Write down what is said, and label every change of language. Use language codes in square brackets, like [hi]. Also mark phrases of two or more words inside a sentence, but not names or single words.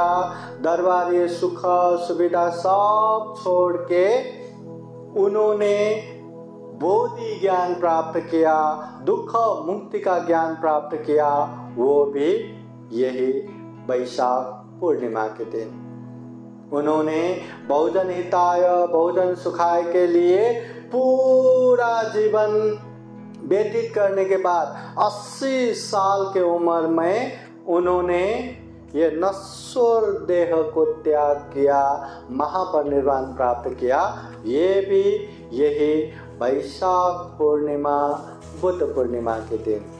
[hi] दरबारी सुख सुविधा सब छोड़ के उन्होंने बोधि ज्ञान प्राप्त किया, दुख मुक्ति का ज्ञान प्राप्त किया, वो भी यही वैशाख पूर्णिमा के दिन। उन्होंने [sa] बहुजन हिताय बहुजन सुखाय [hi] के लिए पूरा जीवन व्यतीत करने के बाद 80 साल के उम्र में उन्होंने ये नश्वर देह को त्याग किया, महापरिनिर्वाण प्राप्त किया। ये भी यही वैशाख पूर्णिमा, बुद्ध पूर्णिमा के दिन।